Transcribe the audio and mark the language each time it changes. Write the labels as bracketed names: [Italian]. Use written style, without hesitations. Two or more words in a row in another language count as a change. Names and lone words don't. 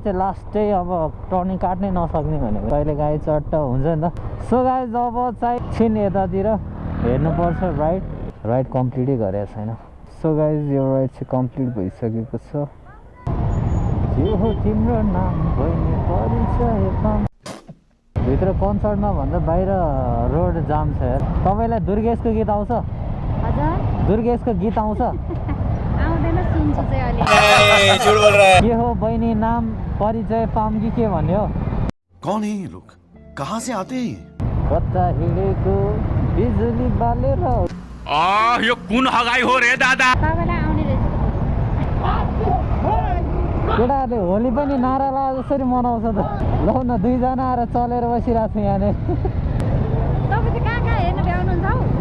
[Nepali] चाहिँ लास्टै अब टर्निङ काट्नै नसक्ने भनेको कहिले गाई चट्ट हुन्छ नि त [English] so guys [Nepali] अब चाहिँ छिन यतातिर हेर्नुपर्छ राइड कम्प्लिटै गरेको छैन [English] so guys [Nepali] यो राइड चाहिँ कम्प्लिट भइसकेको छ यो हो तिम्रो नाम बहिनी परिचय भित्र कन्सर्टमा भन्दा बाहिर रोड जाम छ यार तपाईँलाई दुर्गेशको गीत आउँछ हजुर दुर्गेशको गीत आउँछ आउँदैन सुन्छु चाहिँ अहिले के हो बहिनी नाम परिचय पाऊँ कि के भन्यो [Hindi] कौन है ये लोग कहाँ से आते हैं ये [Nepali] कता हिँडेको बिजुली बालेर यो कुन हगाई हो रे दादा तपाईँलाई आउने रहेछ केटाहरूले होली पनि नारा लाएर जसरी मनाउँछ त लौ न दुईजना आएर चलेर बसिरहेको छु यहाँनिर तपाईँ चाहिँ कहाँ हेर्नु भ्याउनुहुन्छ हौ